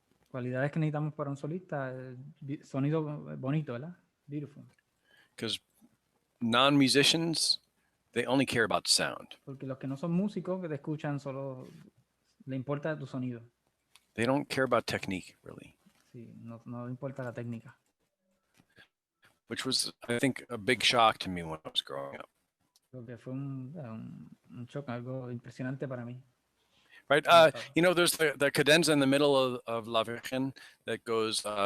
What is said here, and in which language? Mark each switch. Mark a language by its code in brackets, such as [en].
[es] Cualidades que necesitamos para un solista, sonido bonito, ¿verdad? [en] Beautiful. Because non-musicians, they only care about sound. [es] Porque los que no son músicos que te escuchan solo le importa tu sonido. [en] They don't care about technique, really. [es] Sí, no importa la técnica. [en] Which was, I think, a big shock to me when I was growing up. [es] Lo que fue un shock, algo impresionante para mí. [en] Right? There's the cadenza in the middle of La Virgen that goes...